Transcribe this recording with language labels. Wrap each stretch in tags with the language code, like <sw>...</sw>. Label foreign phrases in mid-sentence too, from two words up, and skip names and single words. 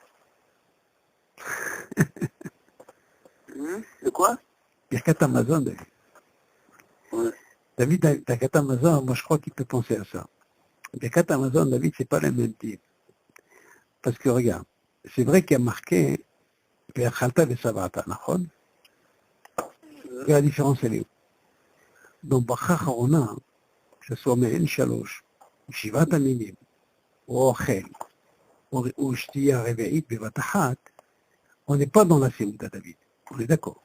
<fr>De quoi?</fr> <he>ברכת המזון, David.</he> <fr>David,</fr> <he>ברכת המזון,</he> <fr>moi je crois qu'il peut penser à ça.</fr> <he>ברכת המזון,</he> <fr>David, c'est pas le même type. Parce que regarde, c'est vrai qu'il y a marqué</fr> <he>ואכלת ושבעת נכון?</he> <fr>Et la différence, elle est où? Donc,</fr> <he>ברכה אחרונה,</he> <fr>que ce soit</fr> <he>מעין שלוש שבעת המינים,</he> <fr>ou Ochel, ou</fr> <he>שתייה רביעית בבת אחת,</he> <fr>on n'est pas dans la Seouda, David. On est d'accord.</fr>